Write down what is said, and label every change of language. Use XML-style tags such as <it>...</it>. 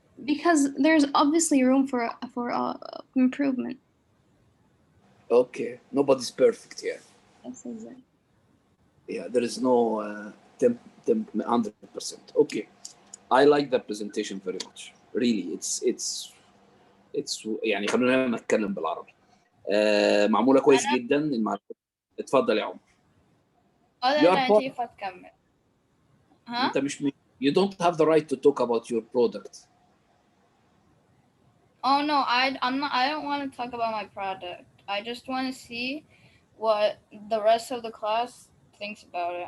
<en>Because there's obviously room for improvement. Okay, nobody's perfect here. Yes, exactly. Yeah, there is no 100%. Okay, I like the presentation very much. Really, it's</en> <ar>يعني خلونا نتكلم بالعربي. معمولة كويس جدا المعلومات. اتفضل يا عمر. أنا كيف أتكمل؟ ها؟ أنت مش</ar> <en>You don't have the right to talk about your product. Oh no, I'm not. I don't want to talk about my product. I just want to see what the rest of the class thinks about it.</en>